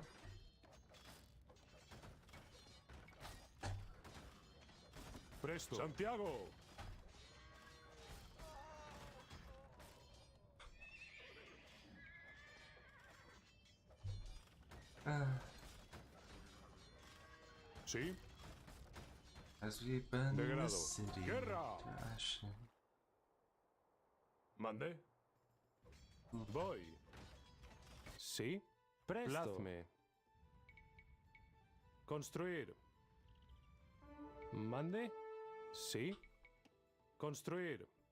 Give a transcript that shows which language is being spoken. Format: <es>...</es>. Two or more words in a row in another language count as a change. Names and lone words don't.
<es>Presto. Santiago. Sí.</es> <en>As we burn the</en> <es>Degrado.</es> <en>city</en> <es>Guerra.</es> <en>to ashes.</en> <es>Mande. Voy. Sí. Presto. Plazme. Construir. Mande. Sí. Construir.</es>